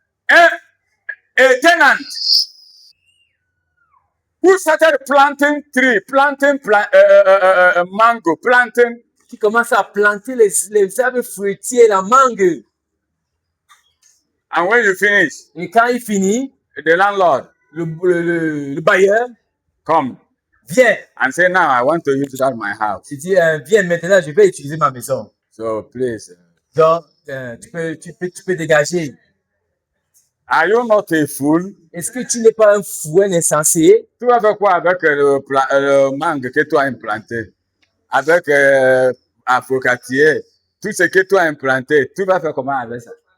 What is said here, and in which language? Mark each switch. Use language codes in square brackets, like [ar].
[en] A tenant who started planting tree, planting mango, planting. [fr] Qui commence à planter les arbres fruitiers, la mangue. [en] And when you finish, [fr] Et quand il finit, [en] the landlord [fr] le bailleur [en] come [fr] vient. [en] and say, now I want to use that my house. [fr] Il dit, viens maintenant, je vais utiliser ma maison. [en] So please. [fr] Donc, tu peux dégager. [en] Are you not a fool? [fr] Est-ce que tu n'es pas un fou, un insensé? Tu vas faire quoi avec le mangue que tu as implanté? Avec Afrocatier, tout ce que tu as implanté, tu vas faire comment avec ça?